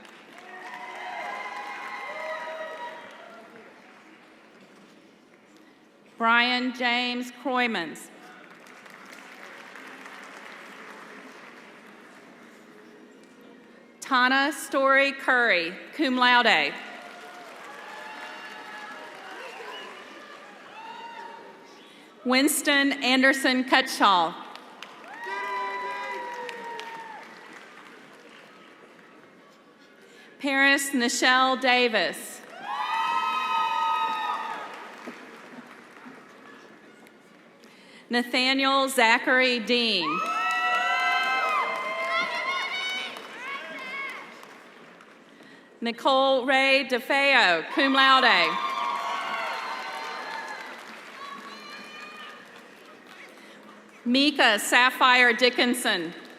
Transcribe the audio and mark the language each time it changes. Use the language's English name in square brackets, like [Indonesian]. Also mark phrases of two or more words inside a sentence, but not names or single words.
[English] Brian James Kroymans. Tana Story Curry, [Latin] cum laude. [English] Winston Anderson Cutshall. Paris Nichelle Davis. Nathaniel Zachary Dean. Nicole Ray DeFeo, [Latin] cum laude. [English] Mika Sapphire Dickinson.